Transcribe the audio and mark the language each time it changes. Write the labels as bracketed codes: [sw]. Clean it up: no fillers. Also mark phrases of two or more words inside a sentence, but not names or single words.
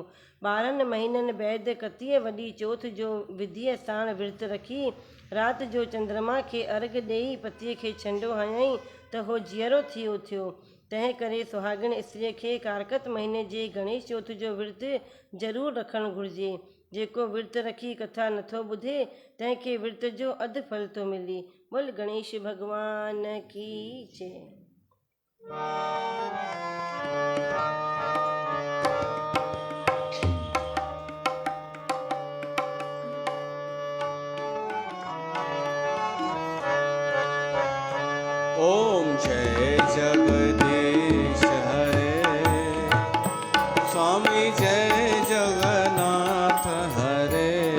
[sd] 12 महीननि बैदि 31 वॾी चोथ जो विधीअ साण विर्त रखी राति जो चंद्रमा खे अर्घ ॾेई पतीअ खे छंडो हयईं त हो जीअरो थी उथियो। तंहिं करे सुहागिण स्त्रीअ खे कारकत महीने जे गणेश चौथ जो विर्त ज़रूरु रखणु घुरिजे। जेको विर्त रखी कथा नथो ॿुधे तंहिंखे विर्त जो अधु फल थो मिले। [hi] बोल गणेश भॻवान की जय। ओम जय जगदीश हरे स्वामी जय जगन्नाथ हरे